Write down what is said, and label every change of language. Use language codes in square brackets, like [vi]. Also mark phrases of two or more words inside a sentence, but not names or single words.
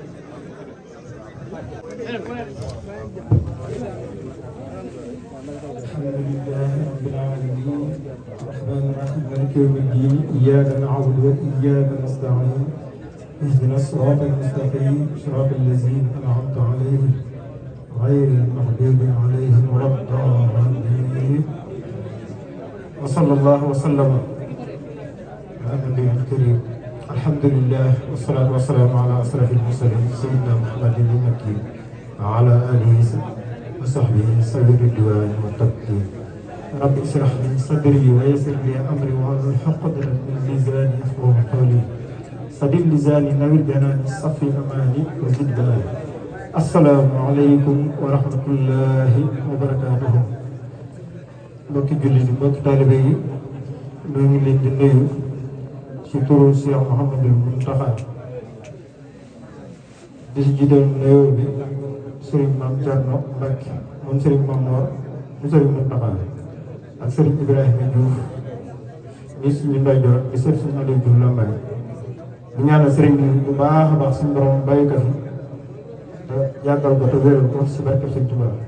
[ar] الحمد لله رب العالمين الرحمن الرحيم مالك يوم الدين إياك نعبد وإياك نستعين اهدنا الصراط المستقيم صراط الذين أنعمت عليهم غير المغضوب عليهم ولا الضالين وصلى الله وسلم على النبي الكريم الحمد لله والصلاة والسلام على أشرف المرسلين سيدنا محمد المكي وعلى آله وصحبه سبيل الرضوان والتمكين رب اشرح لي صدري ويسر لي أمري واحلل عقدة من لساني يفقهوا قولي سدد لساني نوّر جناني صفي أماني وزد بلادي السلام عليكم ورحمة الله وبركاته [wo] mbokki jullit yi mbokki taalibe yi ñoo ngi leen di nuyu ci turu Cheikh Mouhamadul Mountakha di si jiital nuyoo bi Serigne Mame Thierno Mbacke moom Serigne Mame Mor mu Serigne Moustapha ak Serigne Ibrahima Diouf mi suñu ndeyjoor di seet suñu Aliou Diouf Lambaye di ñaanal Serigne bi bu baax a baax suñu borom bàyyi ko fi te yàggal ko te wéral ko si barke Serigne Touba